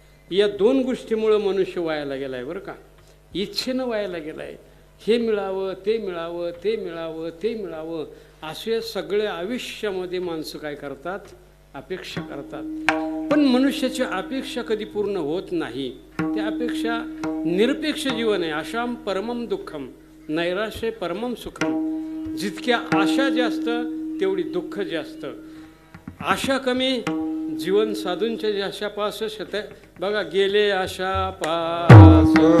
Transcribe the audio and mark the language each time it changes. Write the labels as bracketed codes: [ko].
[mr] या दोन गोष्टीमुळं मनुष्य वायाला गेलाय बरं का. इच्छेनं वायाला गेलाय. हे मिळावं ते मिळावं ते मिळावं ते मिळावं असे सगळे आयुष्यामध्ये माणसं काय करतात, अपेक्षा करतात. पण मनुष्याची अपेक्षा कधी पूर्ण होत नाही. त्या अपेक्षा निरपेक्ष जीवन आहे. [sa] आशाम परमम दुःखम नैराश्य परमम सुखम. [mr] जितक्या आशा जास्त तेवढी दुःख जास्त. आशा कमी जीवन साधूंच्या आशा पास शत बघा गेले आशा पास